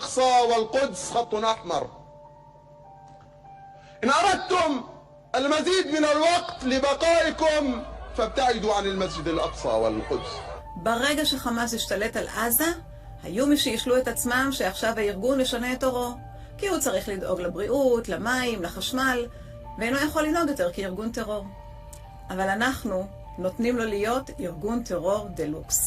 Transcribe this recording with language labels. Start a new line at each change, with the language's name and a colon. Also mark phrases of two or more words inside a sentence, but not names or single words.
Arabic: الأقصى والقدس خط أحمر. إن أردتم المزيد من الوقت לבקائכם فابتعدوا عن المسجد الأقصى والقدس.
Hebrew: ברגע שחמאס השתלט על עזה, היו מי שישלו את עצמם שעכשיו הארגון ישנה את אורו, כי הוא צריך לדאוג לבריאות, למים, לחשמל, ואינו יכול לנהוג יותר כארגון טרור. אבל אנחנו נותנים לו להיות ארגון טרור דלוקס.